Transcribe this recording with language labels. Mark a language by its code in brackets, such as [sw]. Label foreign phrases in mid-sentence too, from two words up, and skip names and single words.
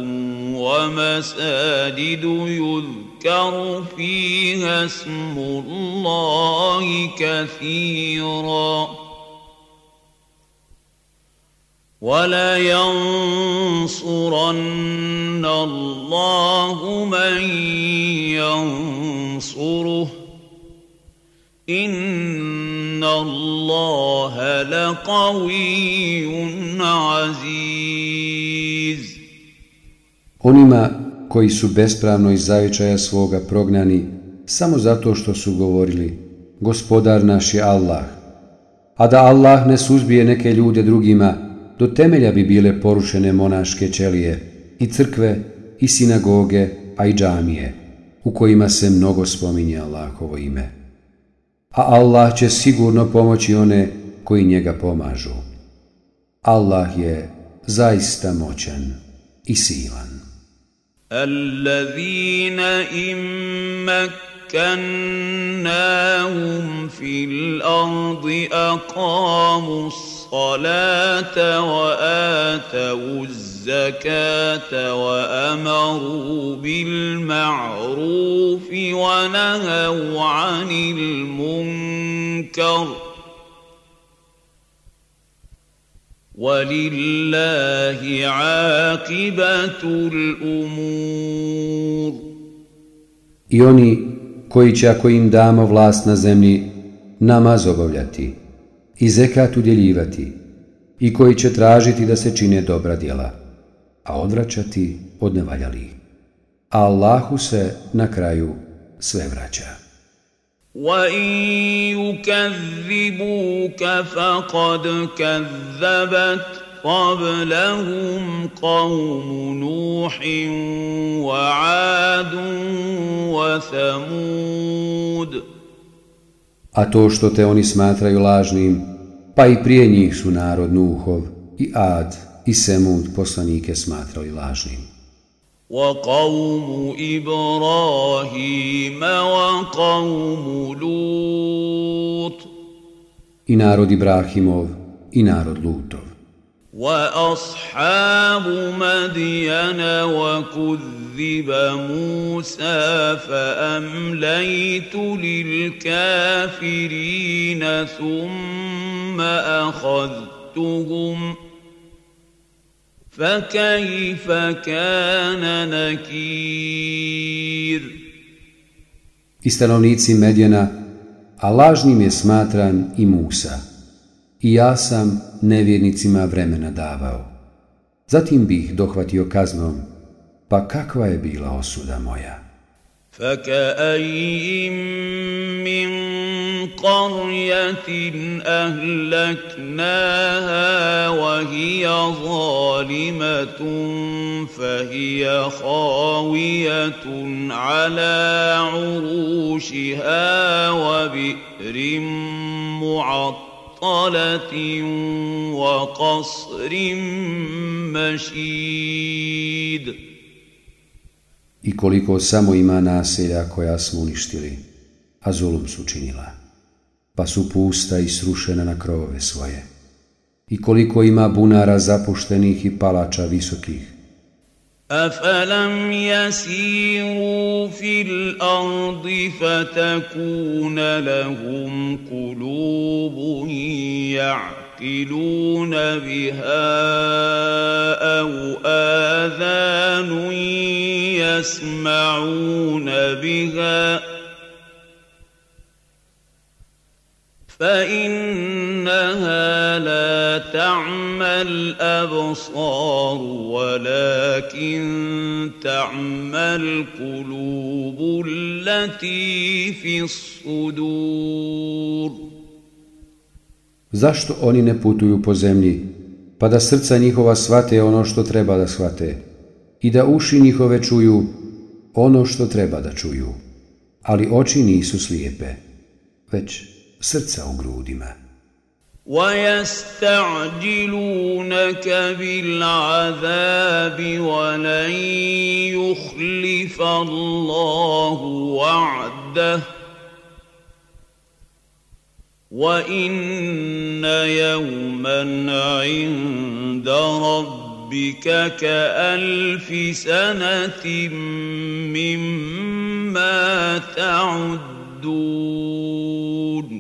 [ar] ومساجد يذكر فيها اسم الله كثيرا وَلَيَنْصُرَنَّ اللَّهُ مَنْ يَنْصُرُهُ إِنَّ اللَّهَ لَقَوِيٌّ عَزِيزٌ. [bs] Onima koji su bespravno iz zavičaja svoga prognani samo zato što su govorili Gospodar naš je Allah, a da Allah ne suzbije neke ljude drugima, do temelja bi bile porušene monaške ćelije i crkve i sinagoge, a i džamije, u kojima se mnogo spominje Allahovo ime. A Allah će sigurno pomoći one koji njega pomažu. Allah je zaista moćan i silan. [ar] Allazina مكناهم في الأرض أقاموا الصلاة وآتوا الزكاة وأمروا بالمعروف ونهوا عن المنكر وَلِلَّهِ عَاقِبَةُ الْأُمُورِ. [bs] I oni koji će, ako im damo vlast na zemlji, namaz obavljati i zekat udjeljivati, i koji će tražiti da se čine dobra djela, a odvraćati od nevaljalih. A Allahu se na kraju sve vraća. [ar] وَإِن يُكَذِّبُوكَ فَقَدْ كَذَّبَتْ قَبْلَهُمْ قَوْمُ نُوحٍ وَعَادٌ وَثَمُودُ. [bs] A to što te oni smatraju lažnim, pa i prije njih su narod Nuhov i Ad i Semud poslanike smatrali lažnim. [ar] وَقَوْمُ إِبْرَاهِيمَ وَقَوْمُ لُوطٍ. [bs] I narod Ibrahimov i narod Lutov. [ar] وَأَصْحَابُ مَدْيَنَ وَكُذِّبَ مُوسَى فَأَمْلَيْتُ لِلْكَافِرِينَ ثُمَّ أَخَذْتُهُمْ فَكَيْفَ كَانَ نَكِيرٌ. [bs] I stanovnici Medjena, a lažnim je smatran i Musa, i ja sam nevjernicima vremena davao. Zatim bih dohvatio kaznom, pa kakva je bila osuda moja. [ar] فَكَأَيِّن مِّن قَرْيَةٍ أَهْلَكْنَاهَا وَهِيَ ظَالِمَةٌ فَهِيَ خَاوِيَةٌ عَلَى عُرُوشِهَا وَبِئْرٍ مُّعَطَّلَةٍ وَقَصْرٍ مَّشِيدٍ. [bs] I koliko samo ima naselja koja smo uništili, a zulum su činila, pa su pusta i srušena na krovove svoje. I koliko ima bunara zapuštenih i palača visokih. [ar] أَفَلَمْ يَسِيرُوا فِي الْأَرْضِ فَتَكُونَ لَهُمْ قُلُوبٌ يَعْقِلُونَ بِهَا أَوْ آذَانٌ يَسْمَعُونَ بِهَا فإنها لا تعمى الأبصار ولكن تعمى القلوب التي في الصدور. [bs] Zašto oni ne putuju po zemlji, pa da srca njihova shvate ono što treba da shvate i da uši njihove čuju ono što treba da čuju, ali oči nisu slijepe, već srca u grudima. [ar] وَيَسْتَعْجِلُونَكَ بِالْعَذَابِ وَلَنْ يُخْلِفَ اللَّهُ وَعْدَهُ وَإِنَّ يَوْمًا عِندَ رَبِّكَ كَأَلْفِ سَنَةٍ مِّمَّا تَعُدُّونَ.